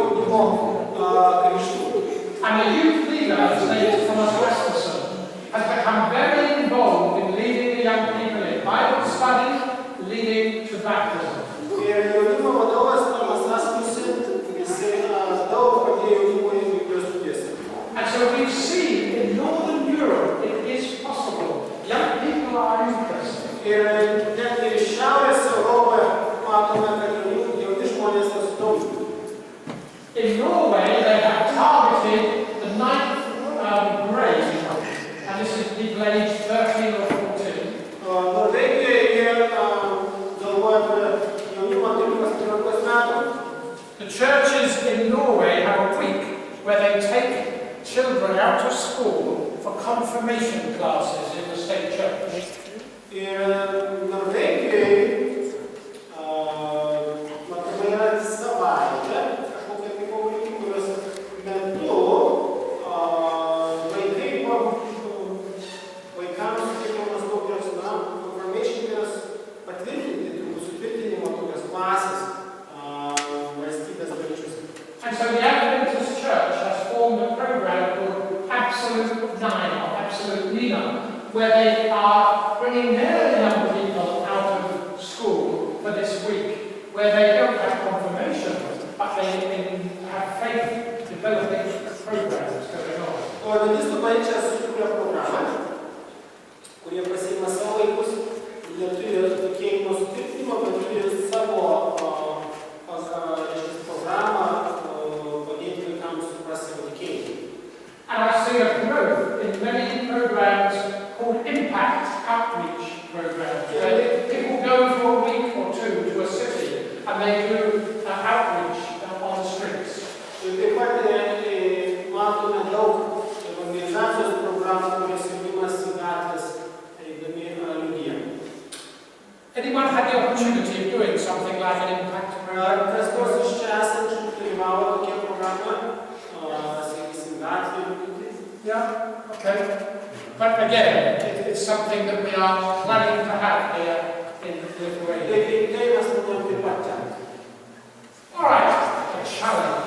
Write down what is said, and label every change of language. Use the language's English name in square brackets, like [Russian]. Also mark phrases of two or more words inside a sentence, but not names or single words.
[Lithuanian] jaunimo krikštų. [English] And the youth leader, his name is Thomas Westerson, has become very involved in leading the young people in Bible study, leading to baptism. [Lithuanian] Ir jaunimo vadovas Tomas Rasmussen, jisai daug padėjo jaunimui Biblijos studijose. [English] And so we've seen in Northern Europe it is possible. Young people are interested. [Lithuanian] Ir net ir Šiaurės Europoje matome, kad jauni žmonės susidomina. [English] In Norway, they have targeted the 9th grade, and this is people aged 13 or 14. [Lithuanian] Norvegijoje jie galvoja apie jaunimą turinčius 14 metų. [English] The churches in Norway have a week where they take children out of school for confirmation classes in the state church. [Lithuanian] Ir Norvegijoje matome yra savaitė, kažkokia tai pamokymų, kurios metu vaikams suteikiamas tokios, confirmation, kurios patvirtinti, sutvirtinimo tokios klasės valstybės bažnyčiose. [English] And so the Adventist Church has formed a program called Absolute 9 or Absolute Nina, where they are bringing their young people out of school for this week, where they don't have confirmation, but they have faith developing programs going on. [Lithuanian] O Adventistų bažnyčia sukūrė programą, kurie pasiima savo vaikus, jie turi tikėjimo sutvirtinimo, bet turi savo programą padėti vaikams suprasti savo tikėjimą. [English] And I see a growth in many programs called impact outreach programs, where people go for a week or two to a city and they do outreach on the streets. [Lithuanian] Ir taip pat matome daug evangelizacijos programų, kurios jaunimas į gatvės eidami liudija. [English] Anyone had the opportunity of doing something like an impact program? [Lithuanian] Kas nors iš čia esančių dalyvavo tokia programa, sakysim, gatvė liudyti? [English] Yeah, okay. But again, it's something that we are planning to have here in Lithuania. [Lithuanian] Tai mes norime taip pat ten. [English] All right, a challenge.